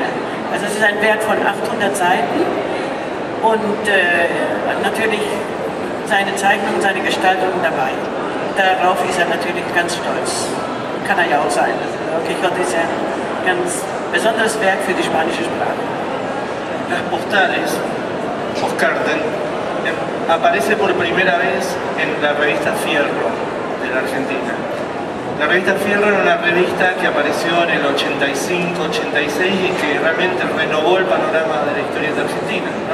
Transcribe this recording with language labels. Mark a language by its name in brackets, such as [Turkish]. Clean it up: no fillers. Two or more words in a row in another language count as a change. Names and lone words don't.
[German] Also es ist ein Werk von 800 Seiten und natürlich seine Zeichnung, seine Gestaltung dabei. Darauf ist er natürlich ganz stolz. Kann er ja auch sein. Don Quixote ist ja ein ganz besonderes Werk für die spanische Sprache. [Spanish] Las postales, Postkarten, aparece por primera vez en la revista Fierro de la Argentina. La revista Fierro era una revista que apareció en el 85, 86 y que realmente renovó el panorama de la historieta argentina, ¿no?